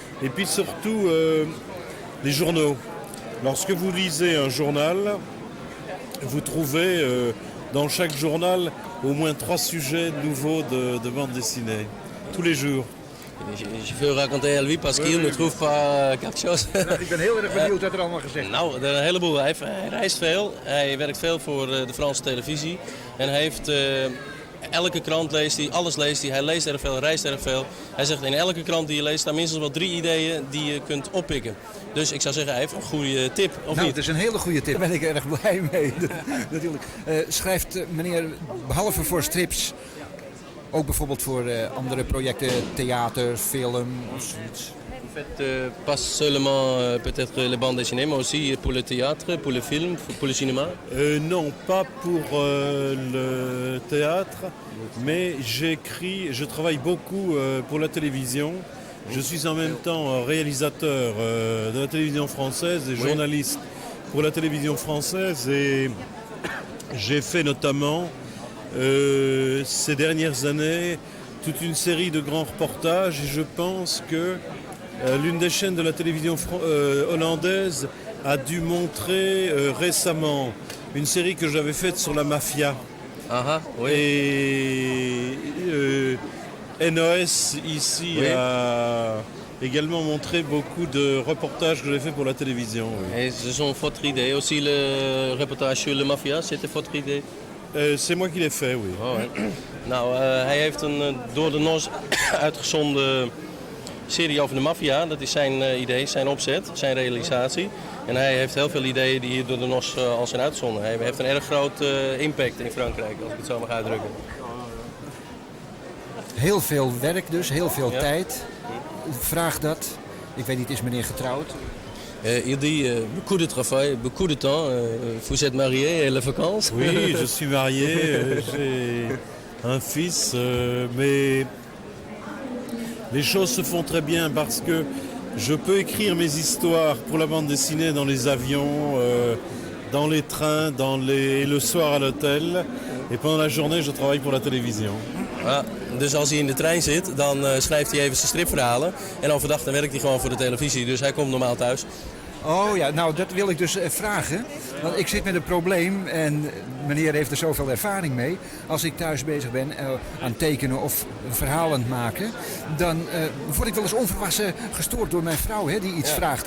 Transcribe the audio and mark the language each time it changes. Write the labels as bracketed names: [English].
[French] Et puis surtout, les journaux. Lorsque vous lisez un journal, vous trouvez dans chaque journal au moins 3 sujets nouveaux de bande dessinée. Tous les jours. Je veux raconter à lui parce qu'il ne trouve pas quelque chose. [Dutch] Ik ben heel erg benieuwd wat er allemaal gezegd wordt. Nou, een heleboel. Hij reist veel. Hij werkt veel voor de Franse televisie. En hij heeft elke krant leest hij, alles leest hij. Hij leest erg veel, reist erg veel. Hij zegt in elke krant die je leest staan minstens wel 3 ideeën die je kunt oppikken. Dus ik zou zeggen, hij heeft een goede tip, of niet? Het is een hele goede tip. Daar ben ik erg blij mee. Natuurlijk. Schrijft meneer, behalve voor strips, ook bijvoorbeeld voor andere projecten, theater, film of zoiets? [French] En fait, pas seulement peut-être les bandes dessinées, mais aussi pour le théâtre, pour le film, pour le cinéma? Non, pas pour le théâtre, mais je travaille beaucoup pour la télévision. Je suis en même temps réalisateur de la télévision française et journaliste pour la télévision française. Et j'ai fait notamment ces dernières années toute une série de grands reportages. Et je pense que l'une des chaînes de la télévision hollandaise a dû montrer récemment une série que j'avais faite sur la mafia. Aha, oui. Et NOS ici a également montré beaucoup de reportages que j'ai fait pour la télévision. Oui. Et ce sont votre idée aussi, le reportage sur la mafia, c'était votre idée? C'est moi qui l'ai fait, oui. Oh, hè. [Dutch] Nou, hij heeft een door de NOS uitgezonden serie over de maffia. Dat is zijn idee, zijn opzet, zijn realisatie. En hij heeft heel veel ideeën die hier door de NOS al zijn uitgezonden. Hij heeft een erg groot impact in Frankrijk, als ik het zo mag uitdrukken. Heel veel werk dus, heel veel Ja. tijd. Vraag dat. Ik weet niet, is meneer getrouwd? [French] Il dit beaucoup de travail, beaucoup de temps. Vous êtes marié et les vacances? Oui, je suis marié, j'ai un fils, mais les choses se font très bien parce que je peux écrire mes histoires pour la bande dessinée dans les avions, dans les trains, et le soir à l'hôtel. Et pendant la journée, je travaille pour la télévision. [Dutch] Ja, dus als hij in de trein zit, dan schrijft hij even zijn stripverhalen. En overdag dan werkt hij gewoon voor de televisie. Dus hij komt normaal thuis. Oh ja, nou dat wil ik dus vragen. Want ik zit met een probleem en meneer heeft er zoveel ervaring mee. Als ik thuis bezig ben aan tekenen of een verhaal aan het maken, dan word ik wel eens onverwassen gestoord door mijn vrouw die iets vraagt.